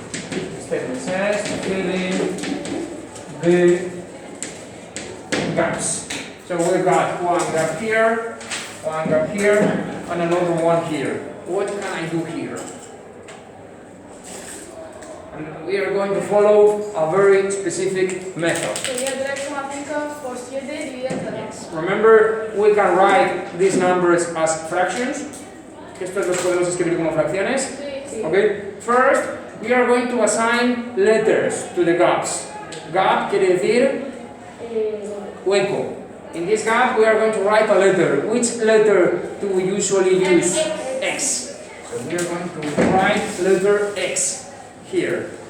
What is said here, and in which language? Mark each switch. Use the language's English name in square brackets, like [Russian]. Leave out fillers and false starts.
[English] The statement says fill in the gaps. So we've got one gap here, and another one here. What can I do here? And we are going to follow a very specific method. [Spanish] Sería 3,5 por 7 dividido entre 3. [English] Remember, we can write these numbers as fractions. [Spanish] Estos los podemos escribir como fracciones. Sí. [English] Okay. First, we are going to assign letters to the gaps. [Spanish] Gap quiere decir hueco. [English] In this gap, we are going to write a letter. Which letter do we usually use? X. So we are going to write letter X here.